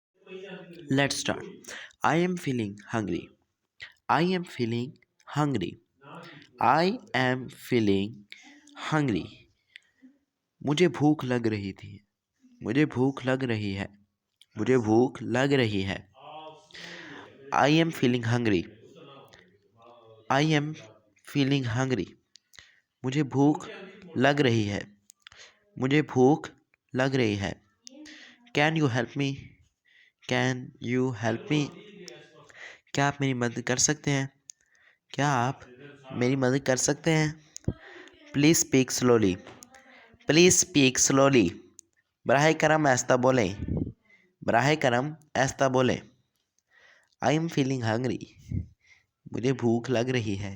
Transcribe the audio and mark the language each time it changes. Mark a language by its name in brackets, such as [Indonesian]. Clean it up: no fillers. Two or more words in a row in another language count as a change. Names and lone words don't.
[English] Let's start. I am feeling hungry. I am feeling hungry. I am feeling hungry. [Hindi] मुझे भूख लग रही थी. मुझे भूख लग रही है. मुझे भूख लग रही है. [English] I am feeling hungry. I am feeling hungry. [Hindi] मुझे भूख लग रही है. मुझे भूख लग रही है. [English] Can you help me? Can you help me? [Hindi] क्या आप मेरी मदद कर सकते हैं? क्या आप मेरी मदद कर सकते हैं? [English] Please speak slowly. Please speak slowly. [Hindi] बराह करम ऐसा बोलें. बराह करम ऐसा बोलें. [English] I am feeling hungry. [Hindi] मुझे भूख लग रही है.